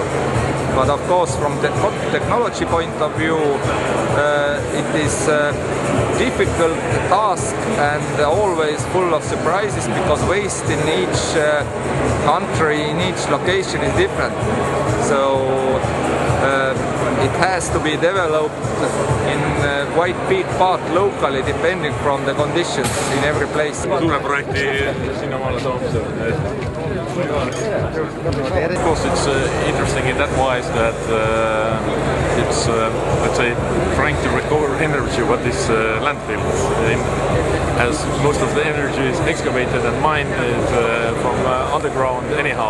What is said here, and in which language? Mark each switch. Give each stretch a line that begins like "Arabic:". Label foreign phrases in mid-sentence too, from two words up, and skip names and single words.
English: But of course, from the technology point of view, it is a difficult task and always full of surprises, because waste in each country, in each location is different. So it has to be developed in quite big part locally, depending from the conditions in every place.
Estonian: Suure projekti sinnamaale toomisel.
English: Of course, it's interesting in that wise that it's, let's say, trying to recover energy what this landfill is, as most of the energy is excavated and mined from underground anyhow.